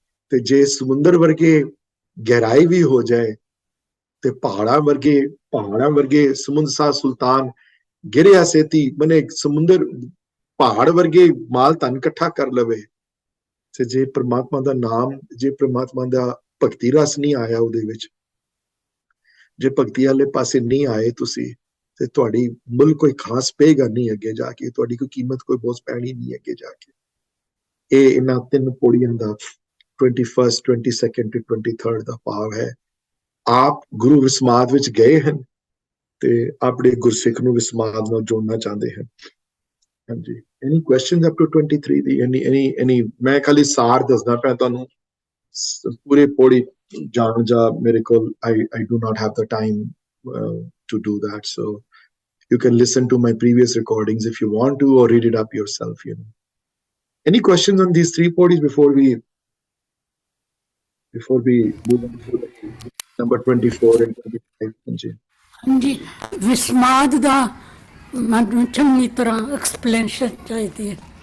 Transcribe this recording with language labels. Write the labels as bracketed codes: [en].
[pa] ਤੇ ਜੇ ਸਮੁੰਦਰ ਵਰਗੇ ਗਹਿਰਾਈ ਵੀ ਹੋ ਜਾਏ ਤੇ ਪਹਾੜਾਂ ਵਰਗੇ ਸਮੁੰਦ ਸਾਹ ਸੁਲਤਾਨ ਗਿਰਿਆ ਸੇ ਤੀ, ਮਨੇ ਸਮੁੰਦਰ ਪਹਾੜ ਵਰਗੇ ਮਾਲ ਧਨ ਇਕੱਠਾ ਕਰ ਲਵੇ, ਤੇ ਜੇ ਪ੍ਰਮਾਤਮਾ ਦਾ ਨਾਮ, ਜੇ ਪ੍ਰਮਾਤਮਾ ਦਾ ਭਗਤੀ ਰਸ ਨਹੀਂ ਆਇਆ ਉਹਦੇ ਵਿੱਚ, ਜੇ ਭਗਤੀ ਵਾਲੇ ਪਾਸੇ ਨਹੀਂ ਆਏ ਤੁਸੀਂ, ਤੇ ਤੁਹਾਡੀ ਮੁੱਲ ਕੋਈ ਖਾਸ ਪਏਗਾ ਨਹੀਂ ਅੱਗੇ ਜਾ ਕੇ, ਤੁਹਾਡੀ ਕੋਈ ਕੀਮਤ ਕੋਈ ਬਹੁਤ ਪੈਣੀ ਨਹੀਂ ਅੱਗੇ ਜਾ ਕੇ। ਇਹ ਇਹਨਾਂ 3 ਪੌੜੀਆਂ ਦਾ 21st, 22nd ਤੇ 23rd ਦਾ ਭਾਵ ਹੈ। ਆਪ ਗੁਰੂ ਵਿਸਮਾਦ ਵਿੱਚ ਗਏ ਹਨ ਤੇ ਆਪਣੇ ਗੁਰਸਿੱਖ ਨੂੰ ਵਿਸਮਾਦ ਨਾਲ ਜੋੜਨਾ ਚਾਹੁੰਦੇ ਹਨ। [en] ਹਾਂਜੀ, any questions up to 23 ਦੀ? [pa] ਐਨੀ ਮੈਂ ਖਾਲੀ ਸਾਰ ਦੱਸਦਾ ਪਿਆ ਤੁਹਾਨੂੰ, ਪੂਰੇ ਪੌੜੀ ਜਾਣ ਜਾ ਮੇਰੇ ਕੋਲ [en] I do not have the time to do that, so you can listen to my previous recordings if you want to, or read it up yourself, you know. Any questions on these 3 podies before we move on to number 24 and 25? [pa] ਹਾਂਜੀ, ਵਿਸਮਾਦ ਦਾ ਮੈਨੂੰ ਚੰਗੀ ਤਰ੍ਹਾਂ explanation ਚਾਹੀਦੀ ਹੈ।